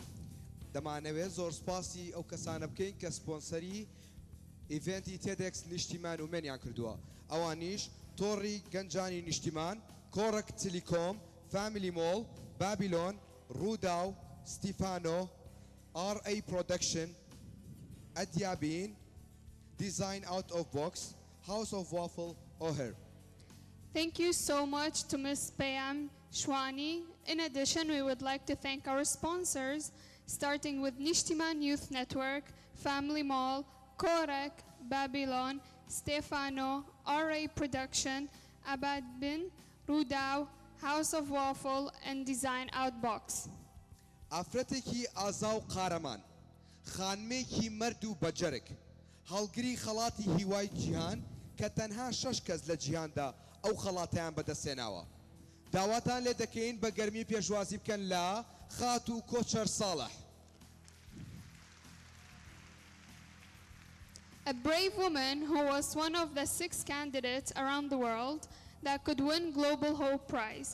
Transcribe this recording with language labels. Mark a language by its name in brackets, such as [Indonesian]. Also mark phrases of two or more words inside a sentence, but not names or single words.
[Central Kurdish] دەمانەوێت زۆر سپاسی ئەو کەسانە بکەین کە سپۆنسەری ئیڤێنتی تێدێکس نیشتیمان ومێنیان کردووە. ئەوانیش تۆڕی گەنجانی نیشتیمان، کۆڕک تیلیکۆم، فامیلی مۆڵ، بابیلۆن، ڕووداو، ستیفانۆ، RA Production، ئەدیابین، Design Out of Box، House of Waffle، O'Hare. [English] Thank you so much to Ms. Payam Shwani. In addition, we would like to thank our sponsors, starting with Nishtiman Youth Network, Family Mall, Korek, Babylon, Stefano, RA Production, Abad Bin, Rudao, House of Waffle, and Design Outbox. [Central Kurdish] ئافرەتێکی ئازا و قارەمان، خانمێکی مەرد و بەجەرگ، هەڵگری خەڵاتی هیوای جیهان کە تەنها 6 کەس لە جیهاندا ئەو خەڵاتیان بەدەستێناوە. داواتان لێ دەکەین بە گەرمی پێشوازی بکەن لە خاتو کۆچەر ساڵح. [English] A brave woman who was one of the 6 candidates around the world that could win Global Hope Prize.